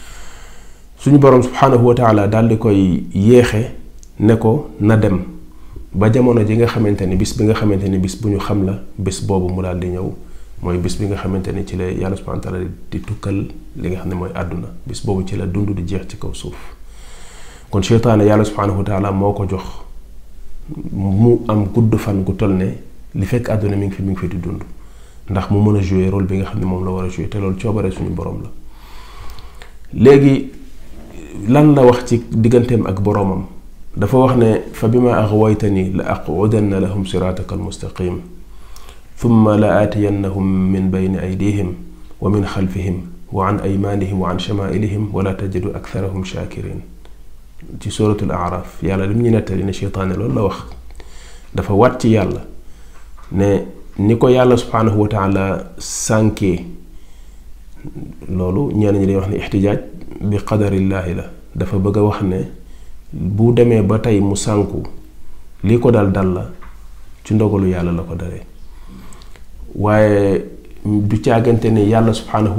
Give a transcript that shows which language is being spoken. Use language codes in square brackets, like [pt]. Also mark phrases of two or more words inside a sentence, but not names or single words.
[wo] suñu borom [ar] سبحانه وتعالى [wo] dal di koy yéxe ne ko na dem ba jamono ji nga xamanteni bis bi nga xamanteni bis buñu xam la bis bobu mu dal di ñëw moy bis bi nga xamanteni ci la yàlla [ar] سبحانه وتعالى [wo] di tukkal li nga xamne moy aduna bis bobu ci la dundu di jeex ci kaw suuf kon sheytaane yàlla subhanahu wa ta'ala moko jox mu am gudd fan gu toll ne li fekk aduna mi ngi fi di dund ndax mu meuna [fr] jouer rôle [wo] bi nga xamne mom la wara jouer te lol ciobare suñu borom la léegi lan la wax ci digantem ak boromam dafa wax ne [ar] فبما أغويتني لأقعدن لهم صراطك المستقيم ثم لآتينهم من بين أيديهم ومن خلفهم وعن أيمانهم وعن شمائلهم ولا تجد أكثرهم شاكرين [wo] ci [ar] سورة الأعراف [wo] yàlla lim ñu nettali ne sheytaane loolu la wax dafa wat ci yàlla ne ni ko yàlla [ar] سبحانه وتعالى [wo] sànkee loolu ñenn ñi dañuy wax ne [ar] الاحتجاج بقدر الله [wo] la dafa bëgg a wax ne bu demee ba tey mu sànku lii ko dal la ci ndogalu yàlla la ko dalee waaye du caagante ne yàlla subhanahu